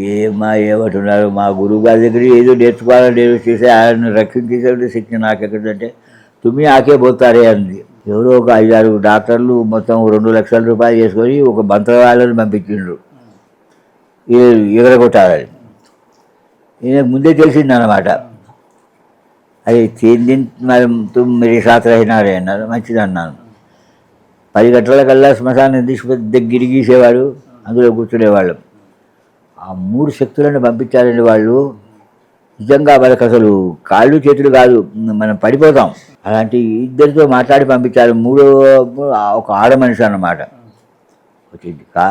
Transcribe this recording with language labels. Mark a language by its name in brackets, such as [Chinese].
[Telugu] ఏమంటున్నారు, మా గురువు గారి దగ్గర ఏదో నేర్చుకోవాలని చేసి ఆయన రక్షించేసే శక్తి నాకెక్కడంటే [Hindi] తుమ్మి ఆకే పోతారే [Telugu] అంది. ఎవరో ఒక 5-6 డాక్టర్లు మొత్తం 2 లక్షల రూపాయలు చేసుకొని ఒక మంత్రవాళ్ళని పంపించిండ్రు ఎగరగొట్టాలని. ఈయనకు ముందే తెలిసింది అన్నమాట. అది [Hindi] 3 दिन तुम मेरे साथ रहना रे [Telugu] అన్నారు. మంచిది అన్నాను. 10 గంటలకల్లా శ్మశానం తీసుకుపోతే గిరిగీసేవాడు, అందులో కూర్చునేవాళ్ళం. ఆ 3 శక్తులను పంపించారండి వాళ్ళు. నిజంగా వాళ్ళకి అసలు కాళ్ళు చేతులు కాదు, మనం పడిపోతాం. అలాంటి 2 మాట్లాడి పంపించారు. 3వ ఒక ఆడ మనిషి అన్నమాట వచ్చింది.